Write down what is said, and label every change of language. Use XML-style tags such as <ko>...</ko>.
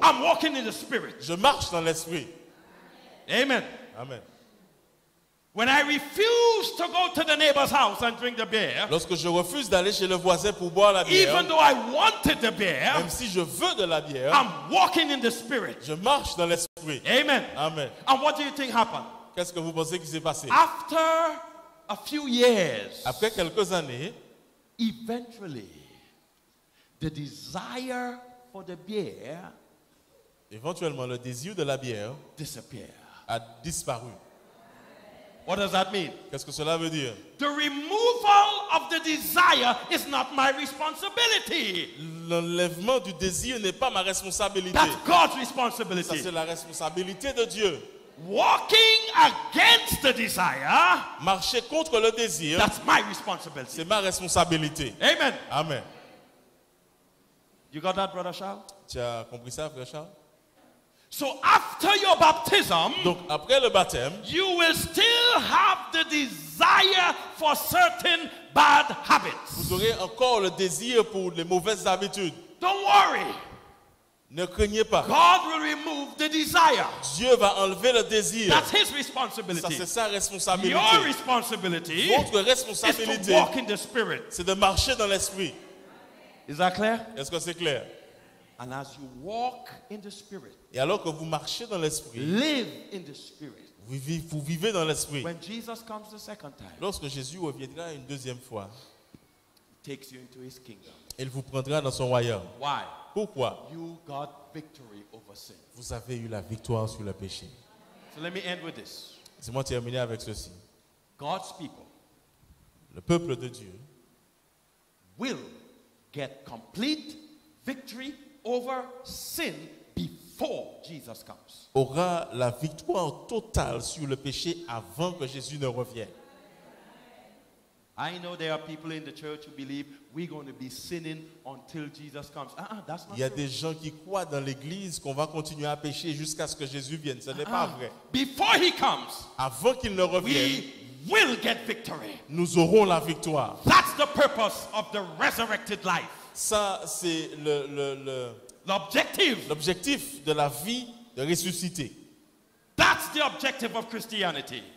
<en>I'm walking in the Spirit.</en> <fr>je marche dans l'esprit. Amen. Amen.</fr> <en>When I refuse to go to the neighbor's house and drink the beer,</en> <fr>Lorsque je refuse d'aller chez le voisin pour boire la bière,</fr> <en>even though I wanted the beer,</en> <fr>même si je veux de la bière,</fr> <en>I'm walking in the Spirit.</en> <fr>je marche dans l'esprit. Amen. Amen.</fr> <en>And what do you think happened?</en> <fr>Qu'est-ce que vous pensez qui s'est passé?</fr> <en>After a few years,</en> <fr>Après quelques années,</fr> <en>eventually, the desire for the beer</en> <fr>éventuellement, le désir de la bière</fr> <en>disappeared.</en> <fr>a disparu.</fr> <en>What does that mean?</en> <fr>Qu'est-ce que cela veut dire?</fr> <en>The removal of the desire is not my responsibility.</en> <fr>L'enlèvement du désir n'est pas ma responsabilité.</fr> <en>That's God's</en> <fr>Ça,</fr> <en>responsibility.</en> <fr>c'est la responsabilité de Dieu.</fr> <en>Walking against the desire,</en> <fr>Marcher contre le désir,</fr> <en>that's my responsibility.</en> <fr>c'est ma responsabilité. Amen. Amen.</fr> <en>You got that, Brother Charles?</en> <fr>Tu as compris ça, frère Charles?</fr> <en>So after your baptism,</en> <fr>Donc, après le baptême,</fr> <en>you will still have the desire for certain bad habits.</en> <fr>vous aurez encore le désir pour les mauvaises habitudes.</fr> <en>Don't worry.</en> <fr>Ne craignez pas.</fr> <en>God will remove the desire.</en> <fr>Dieu va enlever le désir.</fr> <en>That's His</en> <fr>Ça,</fr> <en>responsibility.</en> <fr>c'est sa responsabilité.</fr> <en>Your responsibility</en> <fr>Votre</fr> <en>is to</en> <fr>responsabilité,</fr> <en>walk in the Spirit.</en> <fr>c'est de marcher dans l'esprit.</fr> <en>Is that clear?</en> <fr>Est-ce que c'est clair?</fr> <en>And as you walk in the Spirit,</en> <fr>Et alors que vous marchez dans l'esprit,</fr> <en>live in the Spirit.</en> <fr>vous vivez dans l'esprit.</fr> <en>When Jesus comes the second time,</en> <fr>Lorsque Jésus reviendra une deuxième fois,</fr> <en>He takes you into His kingdom.</en> <fr>il vous prendra dans son royaume.</fr> <en>Why?</en> <fr>Pourquoi?</fr> <en>You got victory over sin.</en> <fr>Vous avez eu la victoire sur le péché.</fr> <en>So let me end with this.</en> <fr>Laissez-moi terminer avec ceci.</fr> <en>God's people</en> <fr>Le peuple de Dieu</fr> <en>will get complete victory over sin before Jesus comes.</en> <fr>aura la victoire totale sur le péché avant que Jésus ne revienne.</fr> <en>I know there are people in the church who believe we're going to be sinning until Jesus comes. That's not</en> <fr>Il y a</fr> <en>true.</en> <fr>des gens qui croient dans l'église qu'on va continuer à pécher jusqu'à ce que Jésus vienne. Ce n'est pas vrai.</fr> <en>Before He comes,</en> <fr>Avant qu'il ne revienne,</fr> <en>we will get victory.</en> <fr>nous aurons la victoire.</fr> <en>That's the purpose of the resurrected life.</en> <fr>Ça, c'est L'objective. l'objectif de la vie de ressuscité.</fr> <en>That's the objective of Christianity.</en>